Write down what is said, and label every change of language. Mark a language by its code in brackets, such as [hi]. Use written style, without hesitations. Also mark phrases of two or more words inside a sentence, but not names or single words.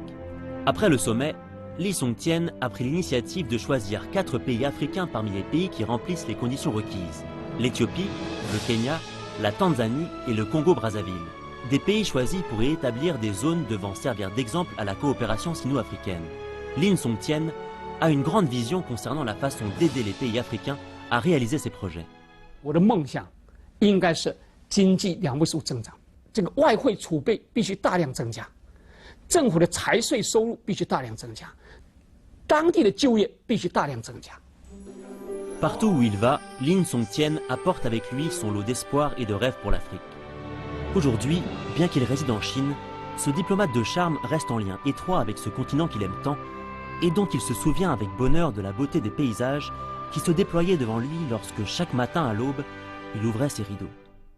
[fr] Après le sommet, Lin Songtien a pris l'initiative de choisir 4 pays africains parmi les pays qui remplissent les conditions requises. L'Éthiopie, le Kenya, la Tanzanie et le Congo-Brazzaville. Des pays choisis pour y établir des zones devant servir d'exemple à la coopération sino-africaine. Lin Songtien a une grande vision concernant la façon d'aider les pays africains à réaliser ces projets. [zh] 我的梦想应该是经济2位数增长，这个外汇储备必须大量增加，政府的财税收入必须大量增加，当地的就业必须大量增加。 [fr] Partout où il va, Lin Songtien apporte avec lui son lot d'espoir et de rêves pour l'Afrique. Aujourd'hui, bien qu'il réside en Chine, ce diplomate de charme reste en lien étroit avec ce continent qu'il aime tant et dont il se souvient avec bonheur de la beauté des paysages qui se déployaient devant lui lorsque chaque matin à l'aube, il ouvrait ses rideaux.